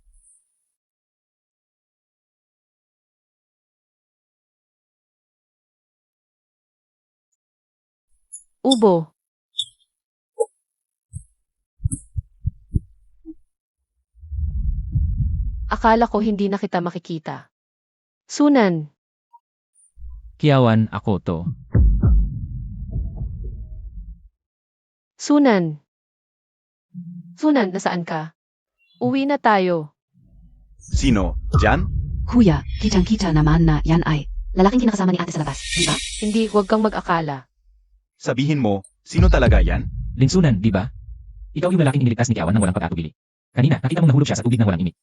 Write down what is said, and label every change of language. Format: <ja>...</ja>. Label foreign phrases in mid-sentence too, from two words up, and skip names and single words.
<tl>Ubo. Akala ko hindi na kita makikita. Sunan, Kiawan, ako to. Sunan. Sunan, nasaan ka? Uwi na tayo. Sino? Jan? Kuya, kitang-kita naman na yan ay lalaking kinakasama ni ate sa labas, di ba? Hindi, huwag kang mag-akala. Sabihin mo, sino talaga yan? Linsunan, di ba? Ikaw yung lalaking iniligtas ni Kiawan ng walang pag-atubili. Kanina, nakita mong nahulog siya sa tubig ng walang imik.</tl>